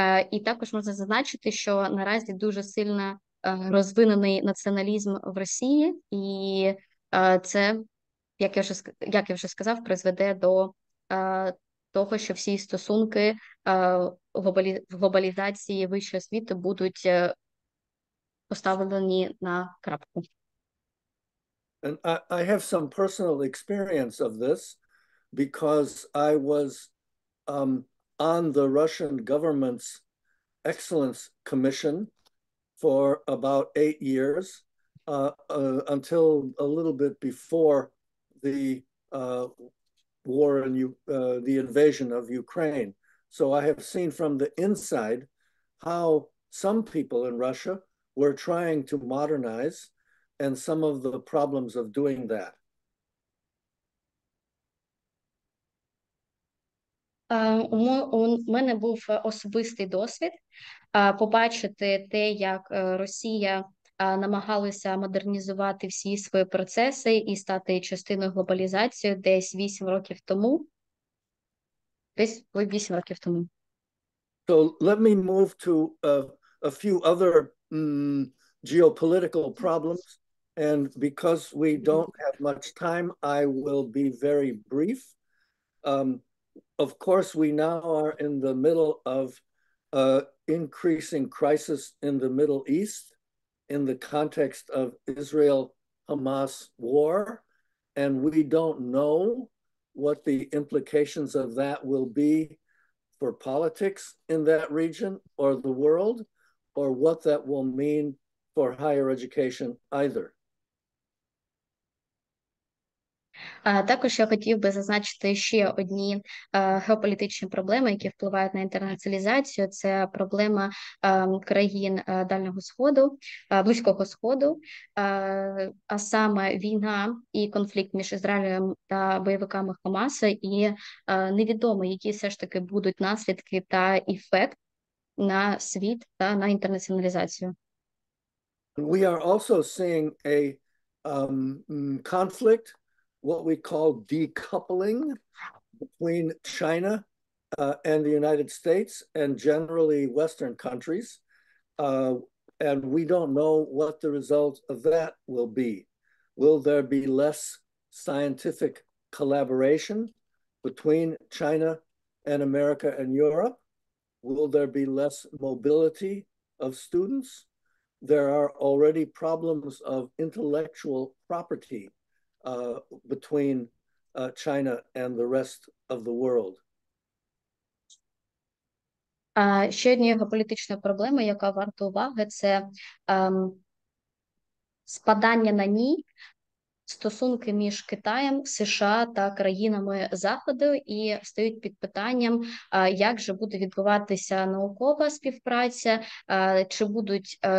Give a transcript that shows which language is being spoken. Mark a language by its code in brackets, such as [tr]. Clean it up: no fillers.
[uk] І також можна зазначити, що наразі дуже сильно розвинений націоналізм в Росії, і це, як я вже сказав, призведе до того, що всі стосунки в глобалізації вищої освіти будуть поставлені на крапку. [en] And I have some personal experience of this, because I was on the Russian government's Excellence Commission for about 8 years, until a little bit before the war and the invasion of Ukraine. So I have seen from the inside how some people in Russia were trying to modernize and some of the problems of doing that. [uk] У мене був особистий досвід побачити те, як Росія намагалася модернізувати всі свої процеси і стати частиною глобалізації десь 8 років тому. Десь 8 років тому. [en] So let me move to a few other geopolitical problems. And because we don't have much time, I will be very brief. Of course, we now are in the middle of increasing crisis in the Middle East in the context of Israel-Hamas war. And we don't know what the implications of that will be for politics in that region or the world, or what that will mean for higher education either. [uk] Також я хотів би зазначити ще одні геополітичні проблеми, які впливають на інтернаціоналізацію. Це проблема країн Дальнього Сходу, Близького Сходу, а саме війна і конфлікт між Ізраїлем та бойовиками Хамаса, і невідомо, які все ж таки будуть наслідки та ефект на світ та на інтернаціоналізацію. [en] We are also seeing a conflict, what we call decoupling between China and the United States and generally Western countries. And we don't know what the result of that will be. Will there be less scientific collaboration between China and America and Europe? Will there be less mobility of students? There are already problems of intellectual property between China and the rest of the world. [uk] Ще однією геополітичною проблемою, яка варта уваги, це спадання на ній стосунки між Китаєм, США та країнами Заходу, і стають під питанням, як же буде відбуватися наукова співпраця, чи будуть